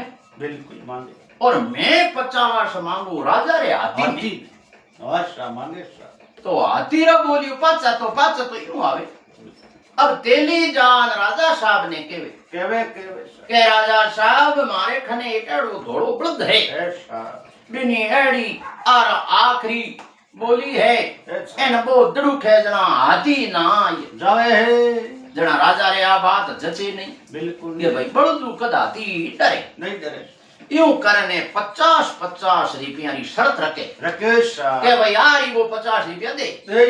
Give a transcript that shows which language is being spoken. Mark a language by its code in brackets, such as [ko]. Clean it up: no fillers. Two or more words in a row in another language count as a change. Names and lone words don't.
[mwr] बिल्कुल मांगे और मैं 50 मांगू राजा रे हाथी अच्छा मांगे सा तो हाथी रा बोलियो पाचा तो यूं आवे अब तेली जान राजा साहब ने केवे के राजा साहब मारे खने एटड़ो धोड़ो बड़द है ऐसा बिनी एड़ी आर आखरी बोली है एन बो दड़ुक है जना हाथी ना जावे है जना राजा रे आ बात जचे नहीं बिल्कुल ये भाई बड़दू कद हाथी डरे नहीं डरे यूं करने 50 रुपया री शर्त रखे के भाई यार वो 50 रुपया दे